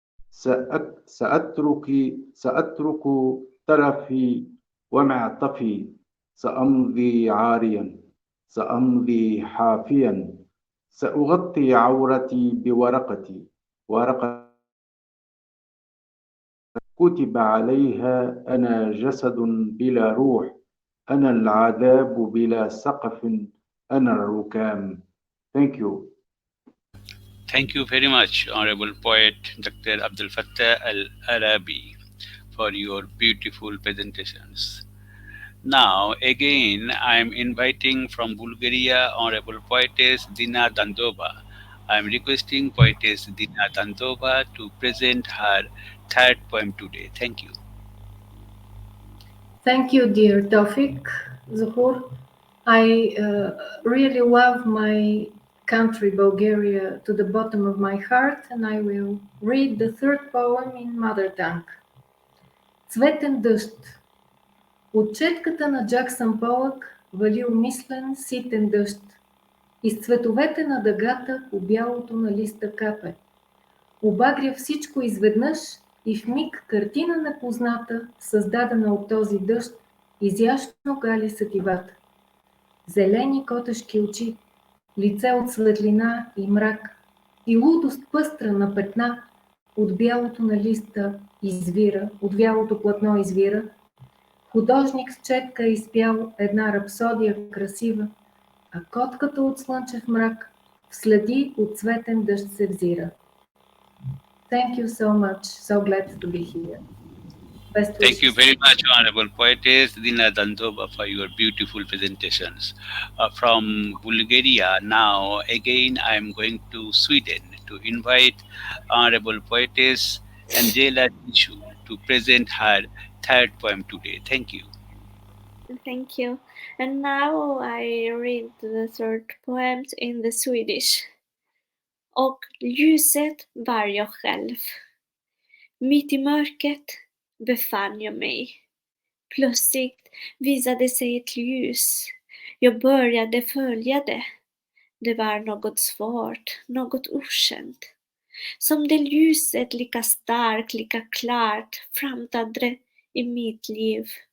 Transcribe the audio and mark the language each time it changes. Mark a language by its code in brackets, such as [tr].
[ar] سأترك ترفي ومعطفي، سأمضي عاريا، سأمضي حافيا، سأغطي عورتي بورقتي، ورقة كتب عليها أنا جسد بلا روح، أنا العذاب بلا سقف، أنا الركام. [en] Thank you. Thank you very much, Honorable Poet Dr. Abdel Fattah Al-Arabi, for your beautiful presentations. Now, again, I am inviting from Bulgaria Honorable Poetess Djina Dundova. I am requesting Poetess Djina Dundova to present her third poem today. Thank you. Thank you, dear Toufiq Zohur. I really love my country, Bulgaria, to the bottom of my heart, and I will read the third poem in mother tongue. [bg] Цветен дъжд. От четката на Джаксън Полък валил мислен, ситен дъжд. Из цветовете на дъгата по бялото на листа капе. Обагря всичко изведнъж и в миг картина непозната, създадена от този дъжд, изящно гали сетивата. Зелени котешки очи, лице от светлина и мрак, и лудост пъстра на петна от бялото на листа извира, от бялото платно извира. Художник с четка е изпял една рапсодия красива, а котката от слънчев мрак в следи от цветен дъжд се взира. [en] Thank you so much. So glad to be here. Best wishes. Thank you very much, Honorable Poetess Djina Dundova, for your beautiful presentations. From Bulgaria, now again I am going to Sweden to invite Honorable Poetess Anxhela to present her third poem today. Thank you. Thank you. And now I read the third poem in the Swedish. [sv] Och ljuset var jag själv. Mitt i mörkret befann jag mig. Plötsligt visade sig ett ljus. Jag började följa det. Det var något svårt, något okänt. Som det ljuset lika starkt, lika klart framträdde i mitt liv.